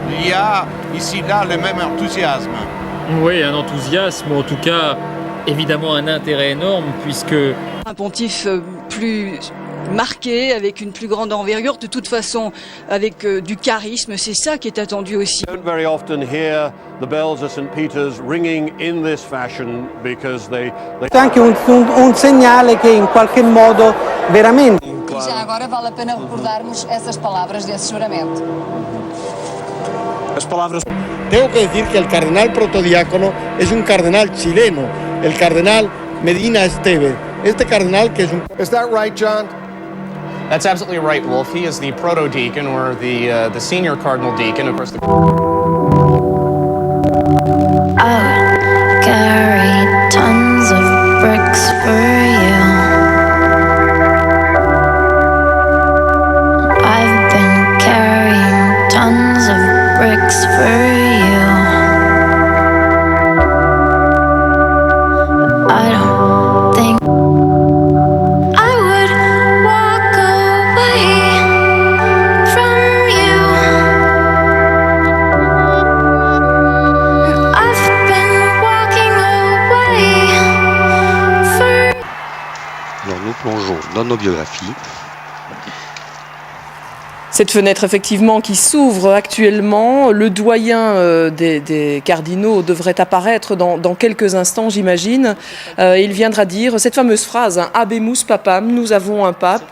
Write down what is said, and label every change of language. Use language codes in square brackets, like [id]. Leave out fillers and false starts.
[fr] Il y a ici là le même enthousiasme. Oui, un enthousiasme, ou en tout cas, évidemment un intérêt énorme, puisque... Un pontife plus marqué, avec une plus grande envergure, de toute façon avec du charisme, c'est ça qui est attendu aussi. [en] Don't very often hear the bells of St. Peter's ringing in this fashion because they... [it] È anche un segnale che in qualche modo veramente... [pt] E já agora vale a pena recordarmos essas palavras desse juramento. As palavras... [es] Tengo que decir que el cardenal protodiácono es un cardenal chileno, el cardenal Medina Esteve. Este cardenal que es un... [en] Is that right, John? That's absolutely right, Wolf. He is the proto-deacon, or the senior cardinal deacon, of course. I would carry tons of bricks for you. I've been carrying tons of bricks for you. I don't think I would walk away from you. I've been walking away for... [fr] Alors nous plongeons dans nos biographies. Cette fenêtre, effectivement, qui s'ouvre actuellement, le doyen des cardinaux devrait apparaître dans quelques instants, j'imagine. Il viendra dire cette fameuse phrase, hein, Habemus Papam, nous avons un pape.